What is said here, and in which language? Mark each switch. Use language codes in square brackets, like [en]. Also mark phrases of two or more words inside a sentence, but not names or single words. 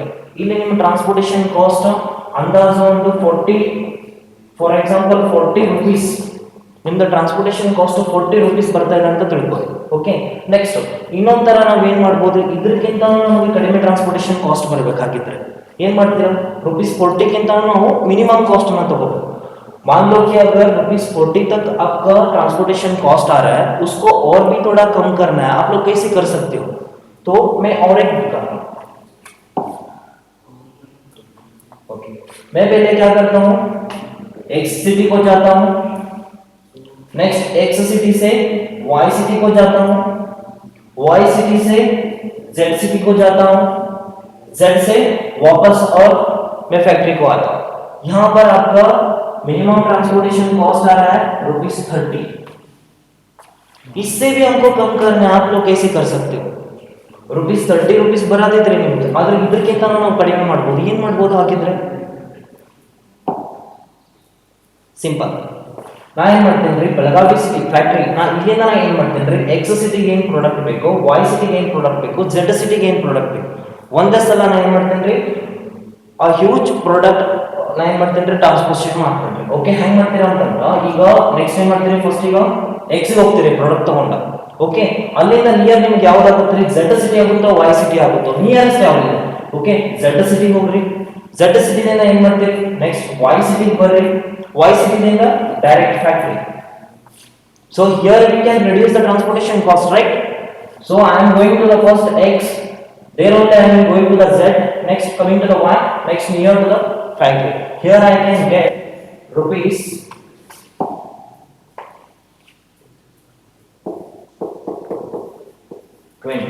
[kn] ಇಲ್ಲಿ ನಿಮ್ಮ [en] transportation cost [kn] ಅಂದಾಜು ಒಂದು 40, [en] for example 40 rupees [kn] ನಿಮ್ದು [en] transportation cost 40 rupees [kn] ಬರ್ತಾ ಇದೆ ಅಂತ ತಿಳ್ಕೊಳ್ಳಿ. [en] OK, next [kn] ಇನ್ನೊಂದ್ ತರ ನಾವ್ ಏನ್ ಮಾಡ್ಬೋದು, ಇದಕ್ಕಿಂತ ನಮಗೆ ಕಡಿಮೆ [en] transportation cost [kn] ಬರಬೇಕಾಗಿದ್ರೆ ಏನ್ ಮಾಡ್ತೀರಾ, ₹40 ನಾವು [en] minimum cost [hi] ना तोड़ो. मान लो कि अगर ₹40 तक आपका [en] transportation cost [hi] आ रहा है, उसको और भी थोड़ा कम करना है, आप लोग कैसे कर सकते हो, तो मैं और एक दिखा रहा हूं. ओके, मैं पहले क्या करता हूं, [en] X city [hi] को जाता हूं, [en] next X city [hi] से [en] Y city [hi] को जाता हूं, [en] Y city [hi] से [en] Z city [hi] को जाता हूं, जेड से वापस और मैं फैक्ट्री को आता हूं. यहां पर आपका [en] minimum transportation cost [hi] आ रहा है ₹30. इससे भी हमको कम करना है, आप लोग कैसे कर सकते हो, ₹30 [kn] ಬರದಿದ್ರೆ ನಿಮಗೆ ಆದ್ರೆ ಇದಕ್ಕಿಂತ ನಾವು ಕಡಿಮೆ ಮಾಡಬಹುದು. ಏನು ಮಾಡಬಹುದು ಹಾಗಿದ್ರೆ, ಸಿಂಪಲ್. ನಾ ಏನು ಮಾಡ್ತೇನೆ ರೀ, ಬೆಳಗಾವಿ [en] city factory [kn] ನಾ ಇಲ್ಲಿಂದ ನಾ ಏನು ಮಾಡ್ತೇನೆ ರೀ, ಎಕ್ಸ್ ಸಿಟಿಗೆ ಏನು ಪ್ರಾಡಕ್ಟ್ ಬೇಕು, ವೈ ಸಿಟಿಗೆ ಏನು ಪ್ರಾಡಕ್ಟ್ ಬೇಕು, ಝೆಡ್ ಸಿಟಿಗೆ ಏನು ಪ್ರಾಡಕ್ಟ್ ಬೇಕು, ಒಂದೇ ಸಲ ನಾ ಏನು ಮಾಡ್ತೇನೆ ರೀ, ಆ [en] huge product [kn] ನಾ ಏನು ಮಾಡ್ತೇನೆ ರೀ, ಟ್ರಾನ್ಸ್ಪೋರ್ಟೇಷನ್ ಮಾಡ್ತೇನೆ ರೀ. ಓಕೆ, ಹೆಂಗೆ ಮಾಡ್ತೀರಾ ಅಂತಂದ್ರೆ ಈಗ ನೆಕ್ಸ್ಟ್ ಏನು ಮಾಡ್ತೀರಿ, ಫಸ್ಟ್ ಈಗ ಎಕ್ಸ್ ಹೋಗ್ತೀರಿ ಪ್ರಾಡಕ್ಟ್ ತಗೊಂಡ. ಓಕೆ, ಅಲ್ಲಿಂದ ನಿಯರ್ ನಿಮ್ಗೆ ಯಾವ್ದಾಗುತ್ತೆ ರೀ, [en] Z city [kn] ಆಗುತ್ತೋ [en] Y city [kn] ಆಗುತ್ತೋ, ನಿಯರೆಸ್ಟ್ ಯಾವ್ದಿದೆ. ಓಕೆ, ಝೆಡ್ ಸಿಟಿಗೆ ಹೋಗ್ರಿ, ಝೆಡ್ ಸಿಟಿದಿಂದ ಏನು ಮಾಡ್ತೀರಿ, ನೆಕ್ಸ್ಟ್ ವೈ ಸಿಟಿಗೆ ಬರ್ರಿ, ವೈ ಸಿಟಿದಿಂದ [en] direct factory. So here we can reduce the transportation cost, right? So I am going to the first X, there only I am going to the Z, next coming to the Y, next near to the factory. Here I can get rupees 20.